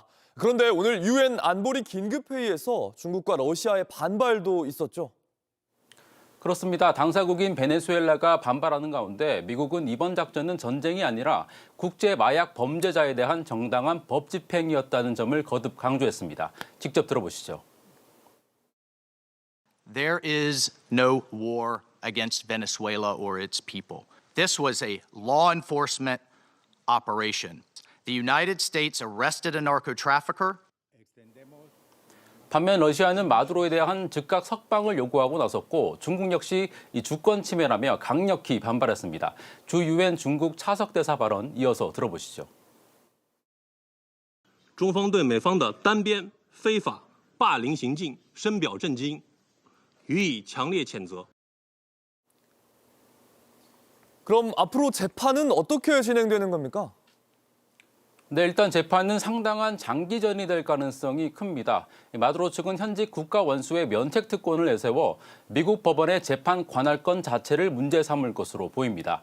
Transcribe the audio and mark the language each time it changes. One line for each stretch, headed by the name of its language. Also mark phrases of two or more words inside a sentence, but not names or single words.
Korean: 그런데 오늘 유엔 안보리 긴급회의에서 중국과 러시아의 반발도 있었죠. 그렇습니다. 당사국인 베네수엘라가 반발하는 가운데 미국은 이번 작전은 전쟁이 아니라 국제 마약 범죄자에 대한 정당한 법 집행이었다는 점을 거듭 강조했습니다. 직접 들어보시죠.
English: There is no war against Venezuela or its people. This was a law enforcement operation. The United States arrested a narco trafficker.
Korean: 반면 러시아는 마두로에 대한 즉각 석방을 요구하고 나섰고 중국 역시 이 주권 침해라며 강력히 반발했습니다. 주 유엔 중국 차석 대사 발언 이어서 들어보시죠.
Chinese: 中方对美方的单边非法霸凌行径深表震惊，予以强烈谴责。
Korean: 그럼 앞으로 재판은 어떻게 진행되는 겁니까? 네, 일단 재판은 상당한 장기전이 될 가능성이 큽니다. 마두로 측은 현직 국가 원수의 면책 특권을 내세워 미국 법원의 재판 관할권 자체를 문제 삼을 것으로 보입니다.